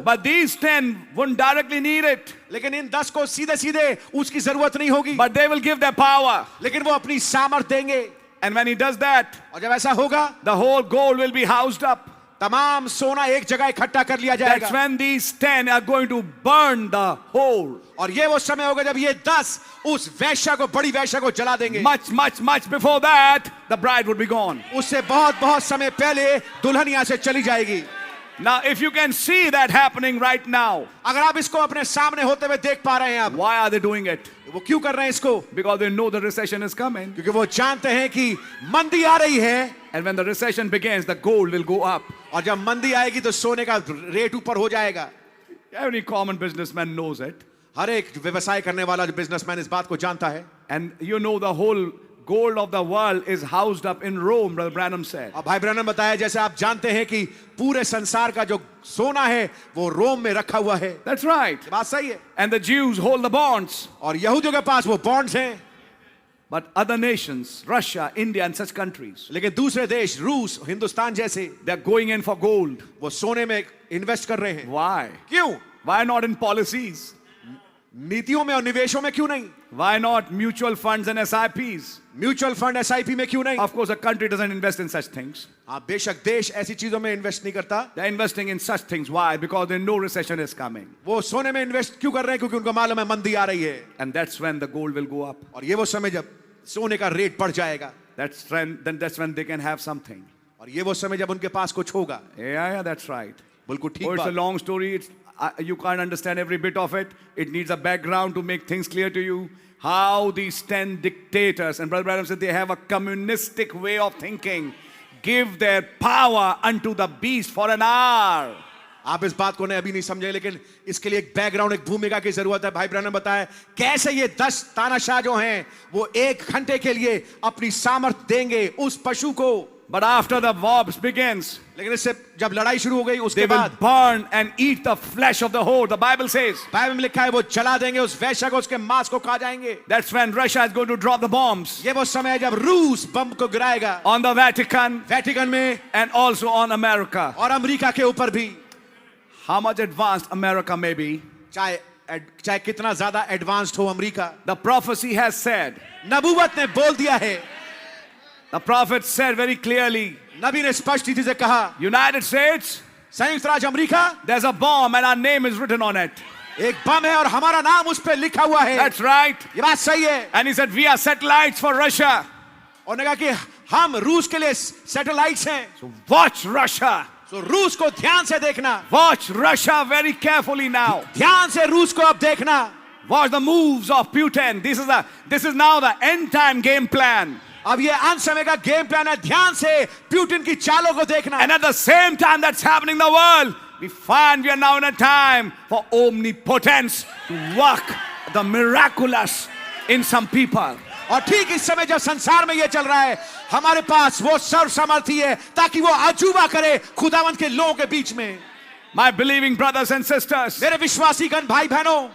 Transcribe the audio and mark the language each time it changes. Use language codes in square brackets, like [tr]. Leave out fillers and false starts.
[en] But these 10 wouldn't directly need it. [hi] लेकिन इन 10 को सीधे सीधे उसकी जरूरत नहीं होगी, [en] But they will give their power. [hi] लेकिन वो अपनी सामर्थ देंगे। [en] And when he does that, [hi] और जब ऐसा होगा, [en] the whole gold will be housed up. [hi] तमाम सोना एक जगह इकट्ठा कर लिया [en] That's [hi] जाएगा। [en] when these 10 are going to burn the whole. [hi] और ये वो समय होगा जब ये 10 उस वैश्या को, बड़ी वैश्या को जला देंगे। [en] Much before that, the bride would be gone. [hi] उससे बहुत समय पहले दुल्हन यहाँ से चली जाएगी। [en] Now, if you can see that happening right now, [hi] अगर आप इसको अपने सामने होते हुए देख पा रहे हैं, आप [en] why are they doing it? [hi] वो क्यों कर रहे हैं इसको? [en] Because they know the recession is coming. [hi] क्योंकि वो जानते हैं कि मंदी आ रही है, [en] And when the recession begins, the gold will go up. [hi] और जब मंदी आएगी तो सोने का रेट ऊपर हो जाएगा। [en] Every common businessman knows it. [hi] हर एक व्यवसाय करने वाला जो बिजनेसमैन इस बात को जानता है। [en] And you know the whole gold of the world is housed up in Rome, Brother Branham said. [hi] और भाई ब्रैनम बताया, जैसे आप जानते हैं कि पूरे संसार का जो सोना है वो रोम में रखा हुआ है। [en] That's right. [hi] बात सही है। [en] And the Jews hold the bonds. [hi] और यहूदियों के पास वो बॉन्ड्स हैं, [en] But other nations, Russia, India, and such countries, [hi] लेकिन दूसरे देश, रूस, हिंदुस्तान जैसे, [en] they're going in for gold. [hi] वो सोने में इन्वेस्ट कर रहे हैं। [en] Why? [hi] क्यों? [en] Why not in policies? [hi] नीतियों में और निवेशों में क्यों नहीं? [en] Why not mutual funds and SIPs? [hi] Mutual fund, SIP में क्यों नहीं? [en] Of course, a country doesn't invest in such things. [hi] हाँ, बेशक देश ऐसी चीजों में इन्वेस्ट नहीं करता। [en] They're investing in such things. Why? Because they know recession is coming. [hi] वो सोने में इन्वेस्ट क्यों कर रहे हैं? क्योंकि उनको मालूम है मंदी आ रही है। [en] And that's when the gold will go up. [hi] और ये वो समय जब सोने का रेट बढ़ जाएगा, [en] That's when they can have something. [hi] और ये वो समय जब उनके पास कुछ होगा। [en] Yeah, that's right. [hi] बिल्कुल ठीक [en] Oh, it's a [hi] बात। [en] long story. You can't understand every bit of it. It needs a background to make things clear to you. How these 10 dictators, and Brother Branham said they have a communistic way of thinking, give their power unto the beast for an hour. [hi] आप इस बात को ने अभी नहीं समझे, लेकिन इसके लिए एक बैकग्राउंड, एक भूमिका की जरूरत है। भाई ब्रैनम ने बताया कैसे ये 10 तानाशाह जो हैं वो 1 घंटे के लिए अपनी सामर्थ देंगे उस पशु को। [en] But after the war begins, [hi] लेकिन इससे जब लड़ाई शुरू हो गई उसके [en] they will [hi] बाद [en] burn and eat the flesh of the whore. The Bible says [hi] Bible में लिखा है वो जला देंगे उस वैश्या को, उसके मांस को खा जाएंगे। [en] that's when Russia is going to drop the bombs [hi] ये वो समय है जब रूस बम को गिराएगा [en] on the Vatican [hi] वेटिकन में [en] and also on America. [hi] और अमेरिका के ऊपर भी। [en] How much advanced America may be, [hi] चाहे कितना ज्यादा एडवांस्ड हो America, [en] the prophecy has said, [hi] नबूवत ने बोल दिया है, [en] the prophet said very clearly, [hi] नबी ने स्पष्ट रीति से कहा, [en] United States, [hi] संयुक्त राज्य America [en] there's a bomb and our name is written on it. [hi] एक बम है और हमारा नाम उस पे लिखा हुआ है। [en] That's right. [hi] ये बात सही है। [en] And he said, we are satellites for Russia. [hi] और ने कहा कि हम रूस के लिए सैटेलाइट्स हैं, [en] So watch Russia. [hi] तो रूस को ध्यान से देखना, [en] Watch Russia very carefully now. [hi] ध्यान से रूस को अब देखना। [en] Watch the moves of Putin. This is now the end time game plan. [hi] अब ये अंत समय का गेम प्लान है, ध्यान से प्यूटिन की चालों को देखना। [en] And at the same time that's happening in the world, we find we are now in a time for omnipotence to work the miraculous in some people. [hi] और ठीक इस समय जब संसार में ये चल रहा है, हमारे पास वो सर्वसमर्थी है ताकि वो अजूबा करे खुदावंत के लोगों के बीच में। [en] My believing brothers and sisters, [hi] मेरे विश्वासीगण भाई बहनों,